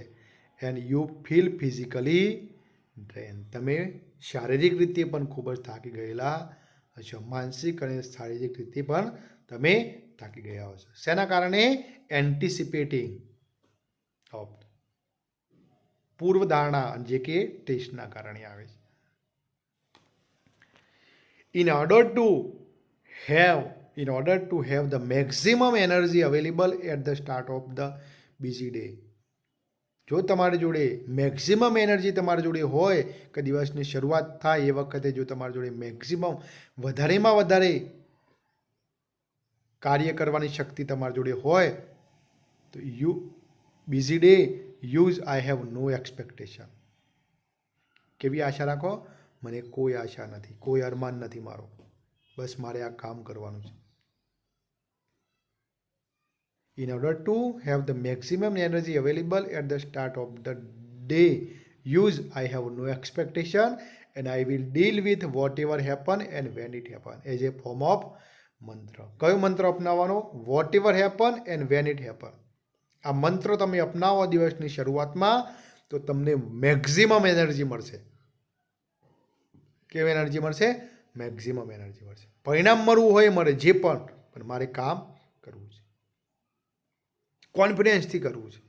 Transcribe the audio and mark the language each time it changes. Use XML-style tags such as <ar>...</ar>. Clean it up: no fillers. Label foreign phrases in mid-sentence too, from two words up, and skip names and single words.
<en>and you feel physically drain,</en> <gu>તમે શારીરિક રીતે પણ ખૂબ જ થાકી ગયેલા હશો. માનસિક અને શારીરિક રીતે પણ તમે થાકી ગયા હશો. શેના કારણે?</gu> <en>anticipating of,</en> <gu>પૂર્વધારણા, જે કે ટેસ્ટના કારણે આવે છે.</gu> <en>In order to have the maximum energy available at the start of the busy day,</en> <gu>જો તમારી જોડે</gu> <en>maximum energy</en> <gu>તમારી જોડે હોય કે દિવસની શરૂઆત થાય એ વખતે જો તમારી જોડે મેક્સિમમ વધારેમાં વધારે કાર્ય કરવાની શક્તિ તમારી જોડે હોય તો</gu> <en>busy day use I have no expectation.</en> <gu>કેવી આશા રાખો? મને કોઈ આશા નથી, કોઈ અરમાન નથી મારો, બસ મારે આ કામ કરવાનું છે.</gu> <en>In order to have the maximum energy available at the start of the day, use I have no expectation and I will deal with whatever happen and when it happen, as a form of mantra.</en> <gu>કયો મંત્ર અપનાવવાનો?</gu> <en>whatever happen and when it happen.</en> <gu>આ મંત્ર તમે અપનાવો દિવસની શરૂઆતમાં તો તમને</gu> <en>maximum energy</en> <gu>મળશે. કેવી એનર્જી મળશે?</gu> <en>maximum energy</en> <gu>મળશે. પરિણામ મળવું હોય મળે, જે પણ મારે કામ કરવું છે, કોન્ફિડન્સથી કરવું છે.</gu>